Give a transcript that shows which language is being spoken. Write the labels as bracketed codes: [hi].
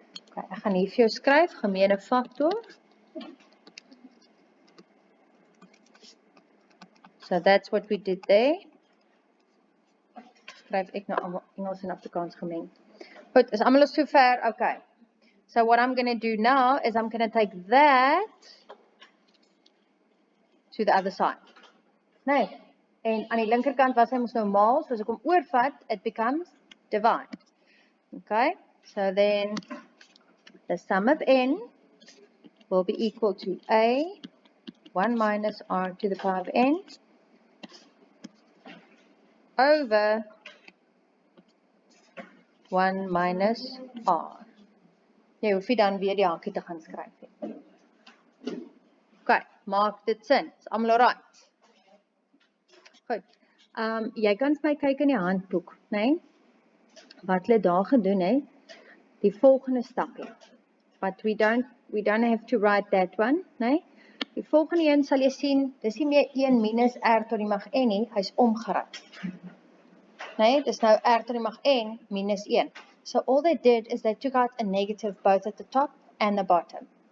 [af] Okay, ek gaan hier vir jou skryf, gemeene faktor. [en] So that's what we did there. [af] Skryf ek nou Engels en Afrikaans gemeng. Goed, is almal so ver? Okay. [en] So what I'm going to do now is I'm going to take that to the other side. [af] Nee, en aan die linkerkant was hy mos nou maal, so as ek hom oorvat, [en] it becomes divide. Okay, so then the sum of N will be equal to A 1 minus R to the power of N over 1 minus R. [af] Jy hoef nie dan weer die hakie te gaan skryf nie. Okay, maak dit sin. Is almal alright? Goed. Jy kan vir my kyk in die handboek, né? Wat hulle daar gedoen het, die volgende stapie. [en] But we don't have to write that one, [af] né? Die volgende een sal jy sien, dis nie meer 1 minus R tot die mag N nie, hy's omgeruil. Nee, dis nou R tot die mag N minus 1. [en] So all they did is they took out a negative both at the top and the bottom.